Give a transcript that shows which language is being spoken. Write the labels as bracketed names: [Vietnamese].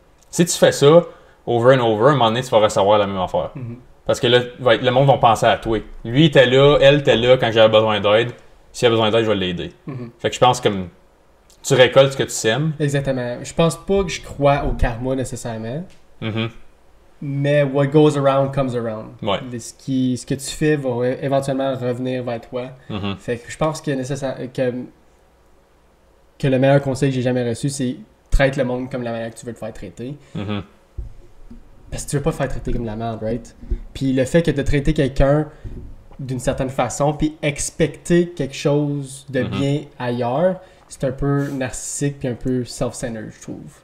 [French] Si tu fais ça, [English] over and over, [French] à un moment donné, tu vas recevoir la même affaire. Parce que là, le monde va penser à toi. Lui était là, elle était là quand j'avais besoin d'aide. S'il a besoin d'aide, je vais l'aider. Fait que je pense comme tu récoltes ce que tu sèmes. Exactement. Je pense pas que je crois au karma nécessairement. [English] Mais what goes around comes around. [French] Ouais. Ce que tu fais va éventuellement revenir vers toi. Fait que je pense que le meilleur conseil que j'ai jamais reçu, c'est traite le monde comme la manière que tu veux te faire traiter. Parce que tu veux pas te faire traiter comme la merde, right? Puis le fait que de traiter quelqu'un d'une certaine façon, puis expecter quelque chose de bien ailleurs, c'est un peu narcissique puis un peu self-centered, je trouve.